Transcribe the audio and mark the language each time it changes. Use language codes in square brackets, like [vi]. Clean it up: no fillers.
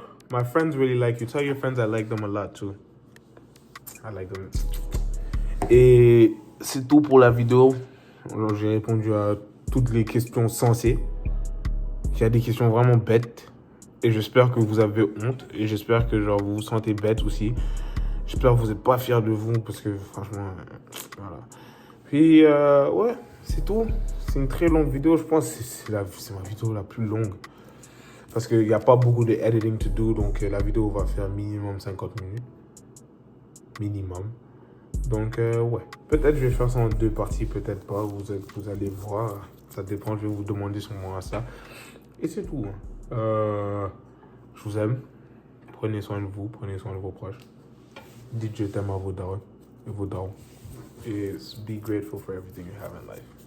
[en] My friends really like you. Tell your friends I like them a lot too. I like them. [fr] Et c'est tout pour la vidéo. Alors, j'ai répondu à toutes les questions sensées. Il y a des questions vraiment bêtes. Et j'espère que vous avez honte. Et j'espère que genre, vous vous sentez bête aussi. J'espère que vous n'êtes pas fiers de vous. Parce que franchement, voilà. Puis, ouais, c'est tout. C'est une très longue vidéo. Je pense que c'est ma vidéo la plus longue. Parce qu'il n'y a pas beaucoup de [en] editing to do. [fr] Donc, la vidéo va faire minimum 50 minutes. Minimum. Donc, ouais. Peut-être je vais faire ça en 2 parties. Peut-être pas. Vous allez voir. Ça dépend. Je vais vous demander sur mon Insta. Et c'est tout. Je vous aime. Prenez soin de vous. Prenez soin de vos proches. Dites je t'aime à vos darons et vos darons. [en] Et be grateful for everything you have in life.